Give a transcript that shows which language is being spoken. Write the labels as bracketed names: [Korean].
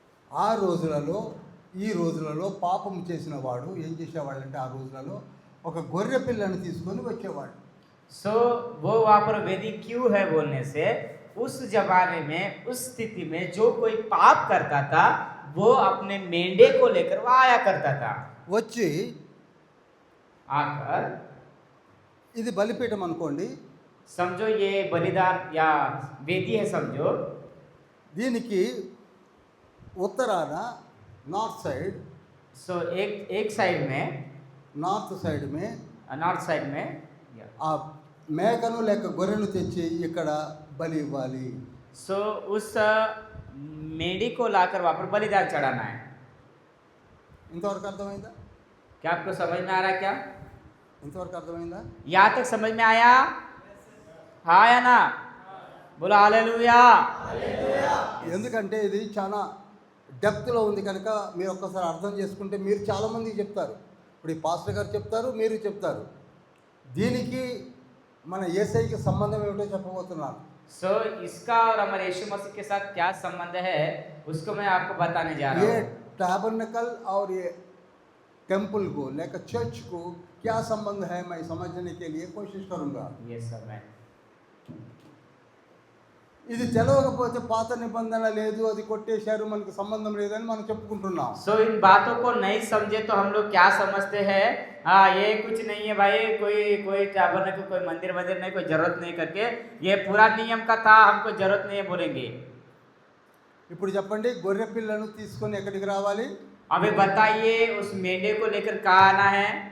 [Telugu] ఆ రోజులలో ఈ రోజులలో పాపం చేసిన వాడు ఏం చేసేవాళ్ళంటే ఆ రోజులలో ఒక గొర్రె పిల్లని తీసుకొని వచ్చేవాడు. [Hindi] सो वो वहाँ पर वेदी क्यों है बोलने से उस जमाने में उस स्थिति में जो कोई पाप करता था वो अपने मेंढे को लेकर वहाँ आया करता था. [Telugu] వచ్చి [Hindi] आकर [Telugu] ఇది బలిపీఠం అనుకోండి, [Hindi] समझो ये बलिदान या वेदी है समझो. [Telugu] దీనికి ఉత్తరాన [English] north side, [Hindi] सो एक साइड में నార్త్ సైడ్ మే नॉर्थ साइड में [Telugu] ఆ మేకను లేక గొర్రెను తెచ్చి ఇక్కడ బలి ఇవ్వాలి. [Hindi] सो उस मेंढी को लाकर वहाँ पर बलिदान चढ़ाना है. [Telugu] ఇంతవరకు అర్థమైందా? [Hindi] क्या आपको समझ में आ रहा है क्या? [Telugu] ఇంతవరకు అర్థమైందా? [Hindi] यहाँ तक समझ में आया? हाँ या ना? बोला हालेलुया. [Telugu] ఎందుకంటే ఇది చాలా డెప్త్లో ఉంది కనుక మీరు ఒక్కసారి అర్థం చేసుకుంటే మీరు చాలామందికి చెప్తారు. ఇప్పుడు ఈ పాస్టర్ గారు చెప్తారు, మీరు చెప్తారు. దీనికి మన యేసయ్యకి సంబంధం ఏమిటో చెప్పబోతున్నాను. [Hindi] सो इसका और हमारे यीशु मसीह के साथ क्या संबंध है उसको मैं आपको बताने जा रहा ये हूँ. टैबरनेकल और ये टेम्पल को लेकर चर्च को क्या संबंध है, मैं समझने के लिए कोशिश करूँगा. ये सब है. [Telugu] ఇది తెలవకపోతే పాత నిబంధన లేదు, అది కొట్టేశారు, మనకు సంబంధం లేదని మనం చెప్పుకుంటున్నాం. [Hindi] सो इन बातों को नहीं समझे तो हम लोग क्या समझते हैं, हाँ ये कुछ नहीं है भाई, कोई टैबरनेकल कोई मंदिर नहीं, कोई जरूरत नहीं करके ये पूरा नियम का था, हमको जरूरत नहीं है बोलेंगे. [Telugu] ఇప్పుడు చెప్పండి, గొర్రె పిల్లను తీసుకొని ఎక్కడికి రావాలి? [Hindi] अभी बताइए उस मेंढे को लेकर कहाँ आना है?